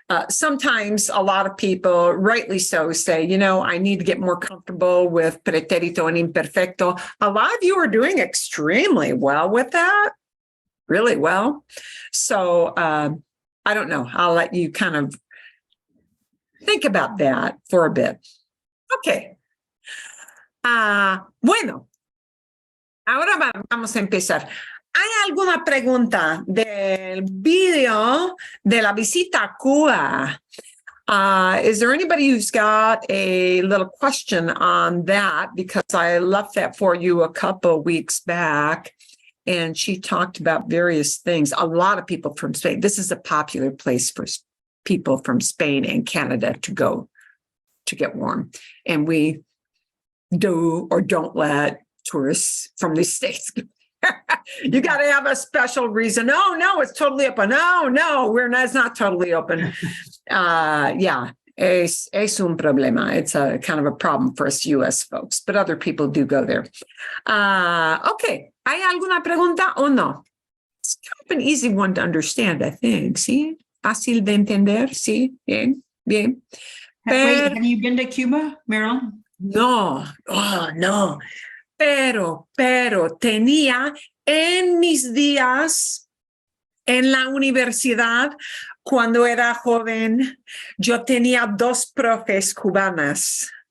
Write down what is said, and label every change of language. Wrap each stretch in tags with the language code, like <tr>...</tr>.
<en>Sometimes a lot of people, rightly so, say, I need to get more comfortable with pretérito and imperfecto. A lot of you are doing extremely well with that, really well. So I don't know. I'll let you kind of think about that for a bit. Okay.</en> <es>Bueno, ahora vamos a empezar. ¿Hay alguna pregunta del video de la visita a Cuba?</es> <en>Is there anybody who's got a little question on that? Because I left that for you a couple weeks back, and she talked about various things. A lot of people from Spain. This is a popular place for people from Spain and Canada to go to get warm. And we do or don't let tourists from these states. You got to have a special reason. No, it's totally open. No, it's not totally open. Yeah,</en> <es>es un problema.</es> <en>It's a kind of a problem for us U.S. folks, but other people do go there.</en> <es>Okay, ¿hay alguna pregunta o no?</es> <en>It's kind of an easy one to understand, I think.</en> <es>Sí, fácil de entender. Sí, bien.</es> <en>Wait, have you been to Cuba, Marilyn?</en> <es>No, no, pero tenía en mis días en la universidad, cuando era joven, yo tenía 2 profes cubanas.</es>